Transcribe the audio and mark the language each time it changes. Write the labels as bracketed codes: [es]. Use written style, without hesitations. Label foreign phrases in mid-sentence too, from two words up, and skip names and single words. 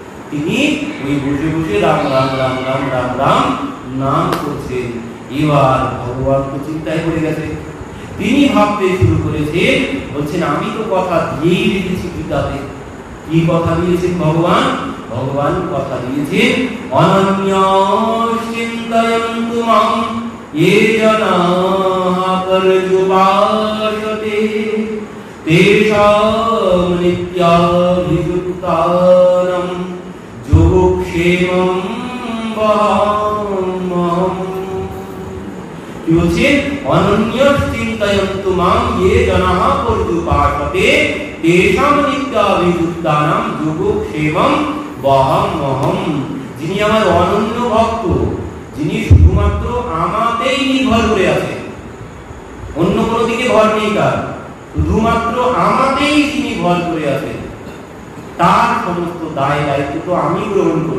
[bn] তিনি ওই বসে বসে রাম রাম রাম রাম রাম রাম নাম করছেন। এবার ভগবান তো চিন্তায় পড়ে গেছে, তিনি ভাবতে শুরু করেছেন, বলছেন আমি তো কথা দিয়েই রেখেছি গীতাতে। কি কথা দিয়েছেন ভগবান? ভগবান কথা দিয়েছেন [sa] অনন্য চিন্তয়ন্তু মাম ये जनाः पर्युपासते तेषां नित्याभियुक्तानां योगक्षेमं वहाम्यहम्। [bn] কি বলছেন? [sa] অনন্য চিন্তয়ন্তু মাম ये जनाः पर्युपासते तेषां नित्याभियुक्तानां योगक्षेमं वहाम्यहम्। [bn] যিনি আমার অনন্য ভক্ত, যিনি শুধুমাত্র আমাতেই নির্ভর করে আছে, অন্য কোনো দিকে ভর নেই তার, শুধুমাত্র আমাতেই যিনি ভর করে আছে, তার সমস্ত দায় দায়িত্ব তো আমি গ্রহণ করি।